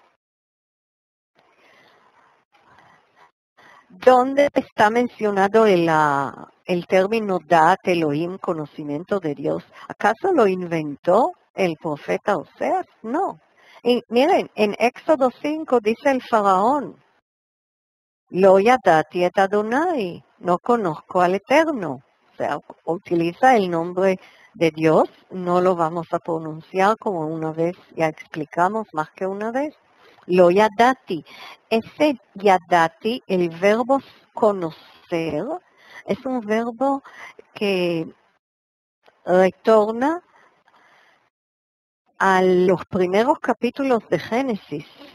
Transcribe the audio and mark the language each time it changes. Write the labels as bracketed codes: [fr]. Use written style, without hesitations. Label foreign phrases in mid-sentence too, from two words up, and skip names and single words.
[es] ¿Dónde está mencionado el término [he] דעת אלוהים, [es] conocimiento de Dios? ¿Acaso lo inventó el profeta Oseas? No. Y miren, en Éxodo 5 dice el faraón, [he] לא ידעתי את אדוני, [es] no conozco al Eterno. O sea, utiliza el nombre de Dios, no lo vamos a pronunciar como una vez, ya explicamos más que una vez. [he] לא ידעתי. [es] Ese yadati, el verbo conocer, es un verbo que retorna a los primeros capítulos de Génesis.